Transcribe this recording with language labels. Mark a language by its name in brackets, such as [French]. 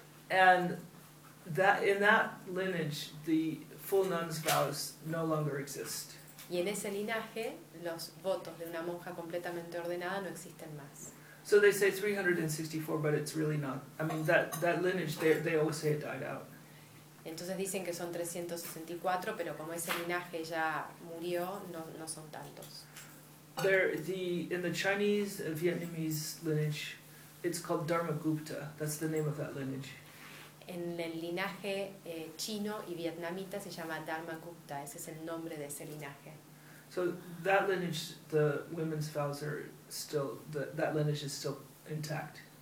[English] And that in that lineage, the full nun's vows no longer exist. [Spanish] Y en ese linaje, los votos de una monja completamente ordenada no existen más. [English] So they say 364, but it's really not. I mean, that lineage, they always say it died out. [Spanish] Entonces dicen que son 364, pero como ese linaje ya murió, no son tantos. [English] There, in the Chinese and Vietnamese lineage, it's called Dharmagupta. That's the name of that lineage. [Spanish] En el linaje chino y vietnamita se llama Dharmagupta. Ese es el nombre de ese linaje. [English] So that lineage, the women's vows are still, that lineage is still intact.